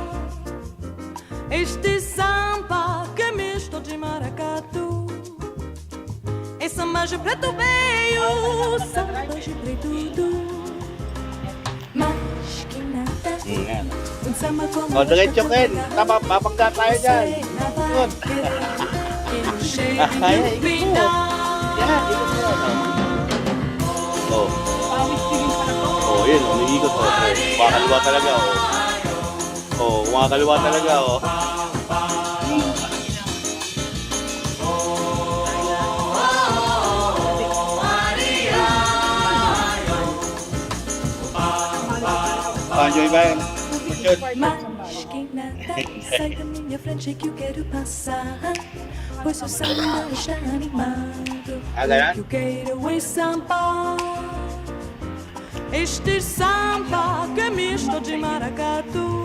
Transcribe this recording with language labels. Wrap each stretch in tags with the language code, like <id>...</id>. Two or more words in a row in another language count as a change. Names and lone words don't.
<pt>Este samba que é misto de maracatu. É samba de preto veio, samba de preto. Mas que nada, um samba como O,</pt> <tl>diretso Ken. Tama, mabangga tayo dyan. Yun. Ay, ikot. Yan, ikot mo yan. Oh. Oh, yun, umiikot. Oh, kumakaliwa talaga. Oh, kumakaliwa talaga. Oh. Enjoy ba yan?</tl> <pt>Mas que nada, sai da minha frente que eu quero passar, pois o samba está animado. O que eu quero é samba. Este samba que é misto de maracatu.</pt>